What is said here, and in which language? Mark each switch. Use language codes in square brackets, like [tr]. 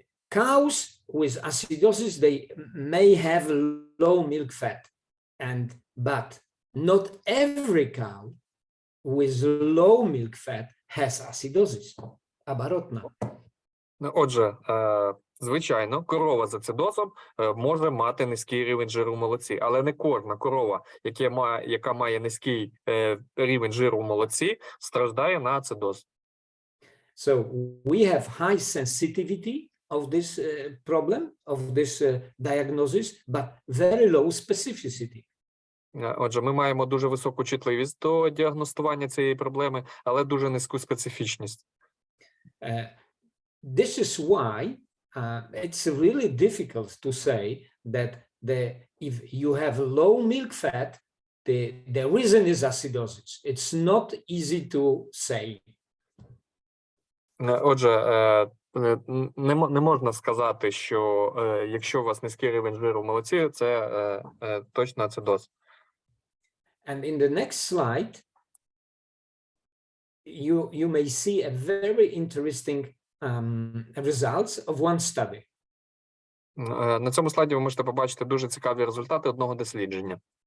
[en] Cows with acidosis, they may have low milk fat, but not every cow with low milk fat has acidosis. [uk] Оборотно. Отже, звичайно, корова з ацидозом може мати низький рівень жиру в молоці, але не кожна корова, яка має низький рівень жиру в молоці, страждає на ацидоз. [en] So we have high sensitivity of this problem, of this diagnosis, but very low specificity. [uk] Отже, ми маємо дуже високу чутливість до діагностування цієї проблеми, але дуже низьку специфічність. [en] This is why it's really difficult to say that if you have low milk fat, the reason is acidosis. It's not easy to say. [uk] Отже, не можна сказати, що якщо у вас низький рівень жиру в молоці, це точно ацидоз. [en] And in the next slide, you may see a very interesting results of one study. [uk] На цьому слайді ви можете побачити дуже цікаві результати одного дослідження.